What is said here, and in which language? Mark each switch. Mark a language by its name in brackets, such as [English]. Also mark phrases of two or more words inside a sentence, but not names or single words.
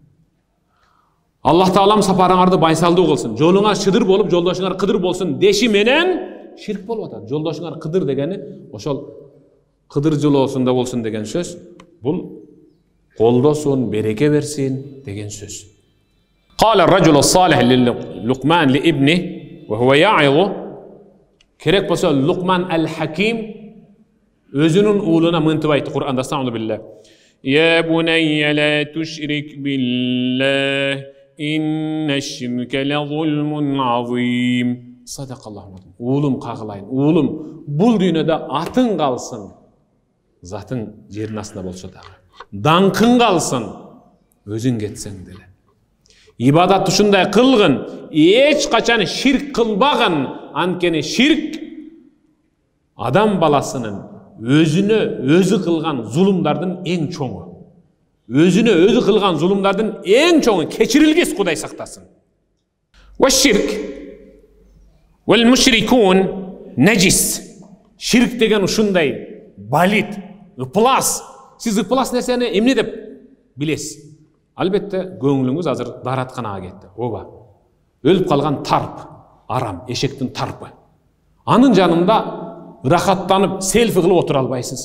[Kyrgyz] Аллах Таалам сапарыңарды байсалдуу кылсын, жолуңар шыдыр болуп, жолдошуңар кыдыр болсун деши менен ширк болуп атат. Жолдошуңар кыдыр дегени ошол кыдыр жылоосунда болсун деген сөз. Бул колдосун, береке берсин деген сөз. [Arabic] قال الرجل الصالح للقمان لابنه وهو يعظه. [Kyrgyz] Керек болсо Лукман аль-Хаким өзүнүн уулуна мынтип айтты Кур'анда. [Arabic] أستغفر الله بالله يا بني لا تشرك بالله إن الشرك لظلم عظيم صدق الله. [Kyrgyz] Уулум кагылайын. Уулум, бул дүйнөдө атың калсын. Затың жердин астында болсо дагы. Даңкың калсын. Өзүң кетсең деле. İbadat ушундай кылгын, эч качан ширк кылбагын. Анткени ширк адам баласынын өзүнө өзү кылган зулумдардын эң чоңу. Өзүнө өзү кылган зулумдардын эң чоңу, кечирилгис, Кудай сактасын. [Arabic] والشرك والمشركون نجس. [Kyrgyz] Ширк деген ушундай балит, ыплас. Сиз ыплас нерсени эмне деп билесиз? Албетте көңүлүңүз азыр даратканага кетти. Ооба. Өлүп калган тарп, арам, эшектин тарпы. Анын жанында рахаттанып, селфи кылып отура албайсыз.